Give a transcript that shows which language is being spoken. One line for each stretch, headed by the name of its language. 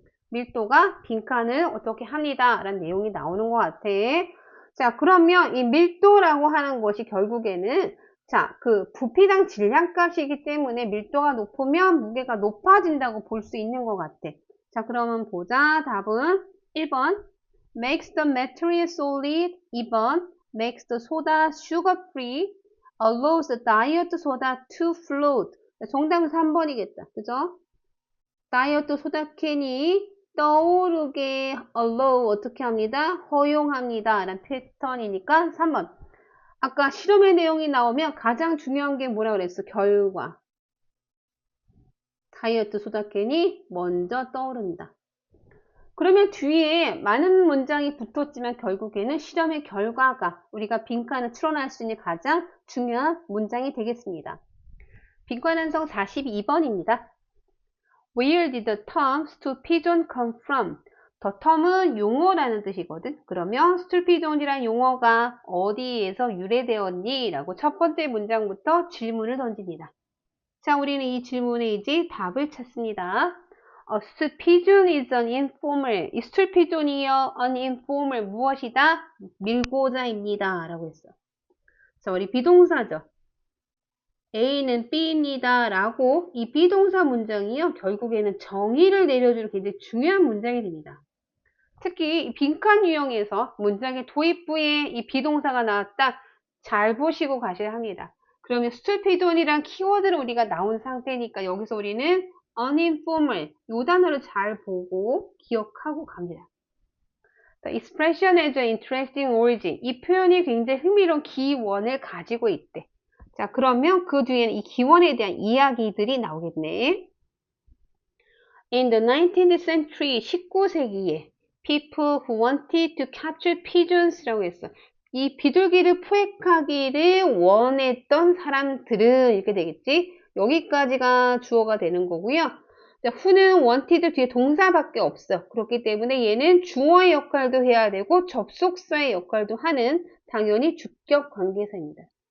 Korean: 밀도가 빈칸을 어떻게 합니다 라는 내용이 나오는 것 같아. 자, 그러면 이 밀도라고 하는 것이 결국에는 자, 그 부피당 질량값이기 때문에 밀도가 높으면 무게가 높아진다고 볼 수 있는 것 같아. 자, 그러면 보자. 답은 1번
English: makes the material solid. 2번 makes the soda sugar free. allows the diet soda to float.
Korean: 정답은 3번이겠다. 그죠? 다이어트 소다캔이 떠오르게 allow 어떻게 합니다? 허용합니다. 라는 패턴이니까 3번. 아까 실험의 내용이 나오면 가장 중요한 게 뭐라 그랬어? 결과. 다이어트 소다캔이 먼저 떠오른다. 그러면 뒤에 많은 문장이 붙었지만 결국에는 실험의 결과가 우리가 빈칸을 추론할 수 있는 가장 중요한 문장이 되겠습니다. 빈칸 완성 42번입니다.
English: Where did the term stool pigeon come from?
Korean: The term은 용어라는 뜻이거든. 그러면 stool pigeon이란 용어가 어디에서 유래되었니? 라고 첫 번째 문장부터 질문을 던집니다. 자, 우리는 이 질문에 이제 답을 찾습니다.
English: A stool pigeon is an informer. 이 stool pigeon이요, an informer
Korean: 무엇이다? 밀고자입니다. 라고 했어. 자, 우리 비동사죠. A는 B입니다. 라고 이 비동사 문장이요. 결국에는 정의를 내려주는 굉장히 중요한 문장이 됩니다. 특히 이 빈칸 유형에서 문장의 도입부에 이 비동사가 나왔다. 잘 보시고 가셔야 합니다. 그러면 스툴피돈이란 키워드를 우리가 나온 상태니까 여기서 우리는 uninformal 요 단어를 잘 보고 기억하고 갑니다.
English: The expression has an interesting origin.
Korean: 이 표현이 굉장히 흥미로운 기원을 가지고 있대. 자, 그러면 그 뒤에는 이 기원에 대한 이야기들이 나오겠네.
English: In the 19th century,
Korean: 19세기에
English: people who wanted to capture pigeons라고 했어.
Korean: 이 비둘기를 포획하기를 원했던 사람들은 이렇게 되겠지. 여기까지가 주어가 되는 거고요. 자, who는 wanted 뒤에 동사밖에 없어. 그렇기 때문에 얘는 주어의 역할도 해야 되고 접속사의 역할도 하는 당연히 주격 관계사입니다.